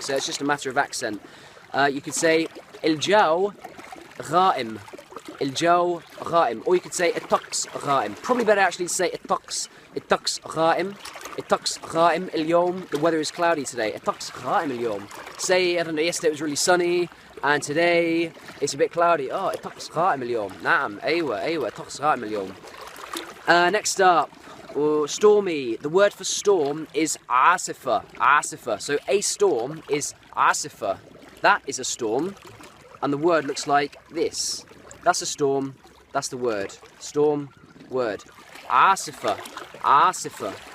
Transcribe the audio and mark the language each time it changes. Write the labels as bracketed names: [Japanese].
[English] So it's just a matter of accent. You could say [Arabic] الجو غائم. الجو غائم. [English] Or you could say [Arabic] الطقس غائم. [English] Probably better actually to say الطقس. [Arabic] الطقس غائم. الطقس غائم اليوم. [English] The weather is cloudy today. [Arabic] الطقس غائم اليوم. [English] Say, I don't know, yesterday it was really sunny and today it's a bit cloudy. [Arabic] Oh, الطقس غائم اليوم. نعم, أيوة, الطقس غائم اليوم. [English] Next up, stormy. The word for storm is عاصفة. عاصفة. So a storm is عاصفة. That is a storm. And the word looks like this. That's a storm. That's the word. Storm, word. [Arabic] عاصفة. عاصفة.